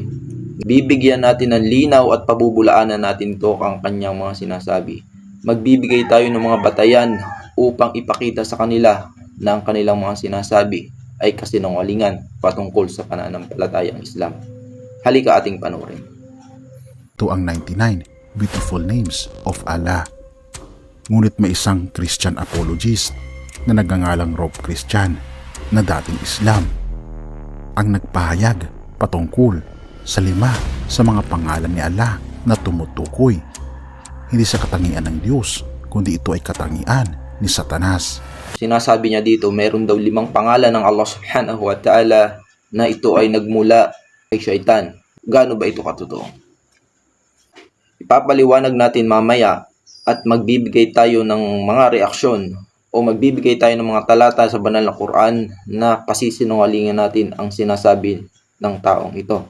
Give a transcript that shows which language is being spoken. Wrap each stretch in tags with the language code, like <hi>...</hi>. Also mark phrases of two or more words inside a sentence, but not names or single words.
<tl>Bibigyan natin ng linaw at pabubulaanan natin ito ang kanyang mga sinasabi. Magbibigay tayo ng mga batayan upang ipakita sa kanila na ang kanilang mga sinasabi ay kasinungalingan patungkol sa pananampalatayang Islam. Halika ating panoorin. Ito ang</tl> <en>99 beautiful names of Allah.</en> <tl>Ngunit may isang</tl> <en>Christian apologist</en> <tl>na nagngangalang Rob Christian na dating Islam ang nagpahayag patungkol sa 5 sa mga pangalan ni Allah na tumutukoy hindi sa katangian ng Diyos, kundi ito ay katangian ni Satanas. Sinasabi niya dito, meron daw 5 pangalan ng Allah</tl> <ar>سبحانه وتعالى</ar> <tl>na ito ay nagmula kay Shaitan. Gaano ba ito katotoo? Ipapaliwanag natin mamaya at magbibigay tayo ng mga reaksyon o magbibigay tayo ng mga talata sa banal na Quran na pasisinungalingan natin ang sinasabi ng taong ito.</tl>